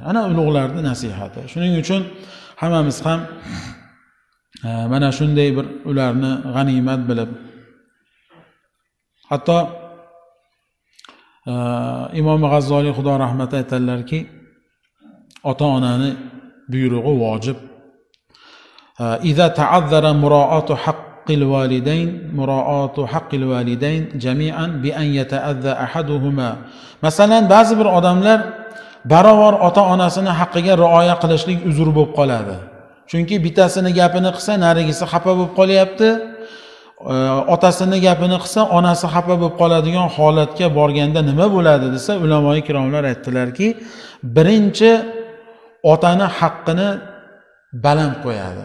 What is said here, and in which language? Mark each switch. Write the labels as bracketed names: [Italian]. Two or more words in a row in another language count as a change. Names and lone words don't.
[Uzbek] Ana ulug'larning nasihati. Shuning uchun hammamiz ham mana shunday bir ularni g'animat bilib, hatto Imom G'azzoliy Xudo rahmat aytadilarki, ota-onani buyrug'i vojib. [Arabic] إذا تعذر مراعاة حق الوالدين جميعا بأن يتأذى أحدهما. [Uzbek] Masalan, ba'zi bir odamlar barobar ota-onasini haqqiga rioya qilishlik uzr bo'lib qoladi. Chunki bittasini gapini qilsa, narigisi xafa bo'lib qolyapti. Otasini gapini qilsa, onasi xafa bo'lib qoladigan holatga borganda nima bo'ladi desa, ulamoy kiromlar aytdilarki, birinchi otani haqqini baland qo'yadi.